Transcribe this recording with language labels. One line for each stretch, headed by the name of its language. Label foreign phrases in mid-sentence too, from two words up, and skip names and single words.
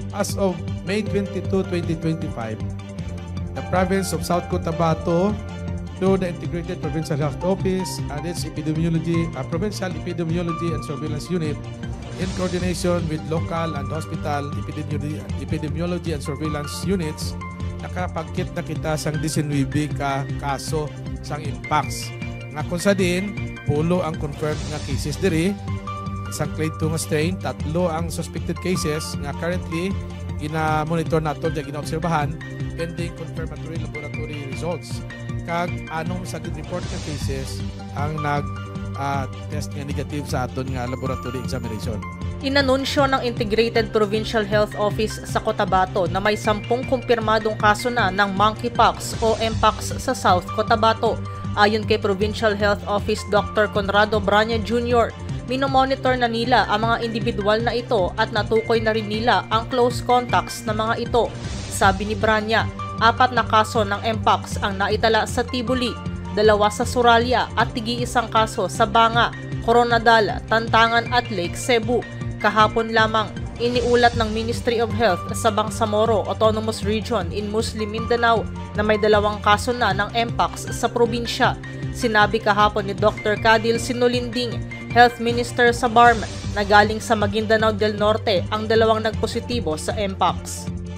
English: as of May 22, 2025, the province of South Cotabato, through the Integrated Provincial Health Office and its Provincial Epidemiology and Surveillance Unit, in coordination with local and hospital epidemiology and surveillance units,
Hiligaynon: nakapagkit na kita sang 19 ka kaso sang Mpox. Nga kung sa din, pulo ang confirmed nga cases diri, isang clade 2 nga strain, 3 ang suspected cases nga currently ina-monitor nato at ina-obserbahan
English: pending confirmatory laboratory results.
Hiligaynon: Kag anong sa report nga cases ang test nga negative sa aton nga
English: laboratory examination.
Filipino: Inanunsyo ng Integrated Provincial Health Office sa Cotabato na may 10 kumpirmadong kaso na ng monkeypox o Mpox sa South Cotabato. Ayon kay Provincial Health Office Dr. Conrado Branya Jr., minomonitor na nila ang mga individual na ito at natukoy na rin nila ang
English: close contacts
Filipino: na mga ito. Sabi ni Branya, 4 na kaso ng Mpox ang naitala sa Tibuli, 2 sa Suralia at 1 kaso sa Banga, Coronadal, Tantangan at Lake Cebu. Kahapon lamang, iniulat ng Ministry of Health sa Bangsamoro Autonomous Region in Muslim Mindanao na may 2 kaso na ng Mpox sa probinsya. Sinabi kahapon ni Dr. Cadil Sinulinding,
English: Health Minister
Filipino: sa BARM, na galing sa Maguindanao del Norte ang 2 nagpositibo sa Mpox.